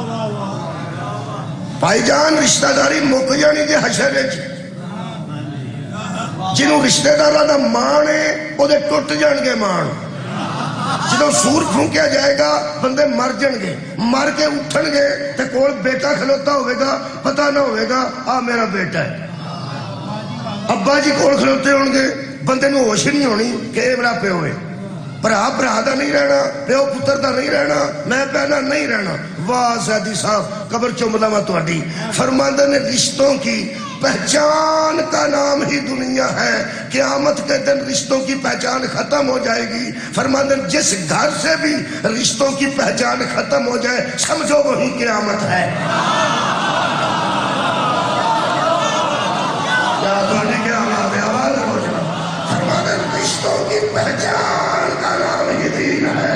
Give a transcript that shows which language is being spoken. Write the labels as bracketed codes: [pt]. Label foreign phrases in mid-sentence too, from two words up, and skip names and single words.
[pa] بھائی جان رشتہ داری مک جانی جی حشر وچ، جنہوں رشتہ داراں دا مان ہے وہ ٹوٹ جان گے مان. جدو سور پھونکیا جائے گا بندے مر جان گے، مر کے اٹھن گے تے کول بیٹا کھلوتا ہوئے گا، پتہ نہ ہوئے گا آ میرا بیٹا ہے. ابا جی کول کھلوتے ہون گے، بندے نو ہوش نہیں ہونی کہ اے میرا پیو ہے. بھرا بھرا دا نہیں رہنا، پیو پتر دا نہیں رہنا، میں پہنا نہیں رہنا. واہ زیادی صاحب قبر چوملا میں تہاڈی. فرماندے نے [ur] رشتوں کی پہچان کا نام ہی دنیا ہے، قیامت کے دن رشتوں کی پہچان ختم ہو جائے گی. فرماندے جس گھر سے بھی رشتوں کی پہچان ختم ہو جائے سمجھو وہی قیامت ہے. رشتوں کی پہچان کا نام ہی دین ہے.